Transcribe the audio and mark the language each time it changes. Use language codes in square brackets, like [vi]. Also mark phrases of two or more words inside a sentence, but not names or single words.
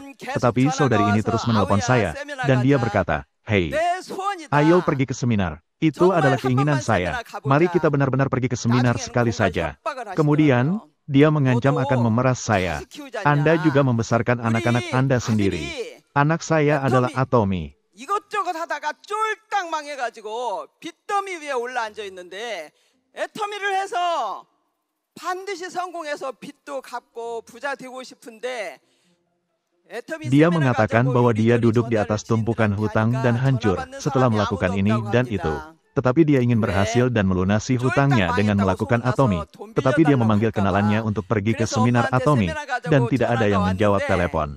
[id] Tetapi saudari ini terus menelpon saya, dan dia berkata, "Hei, ayo pergi ke seminar. Itu adalah keinginan saya. Mari kita benar-benar pergi ke seminar sekali saja." Kemudian, dia mengancam akan memeras saya. Anda juga membesarkan anak-anak Anda sendiri. Anak saya adalah Atomi. [ko] 이것저것 하다가 쫄딱 망해가지고 빚더미 위에 올라앉아 있는데 애터미를 해서 반드시 성공해서 빚도 갚고 부자 되고 싶은데 [id] Dia mengatakan bahwa dia duduk di atas tumpukan hutang dan hancur setelah melakukan ini dan itu. Tetapi dia ingin berhasil dan melunasi hutangnya dengan melakukan Atomi. Tetapi dia memanggil kenalannya untuk pergi ke seminar Atomi, dan tidak ada yang menjawab telepon.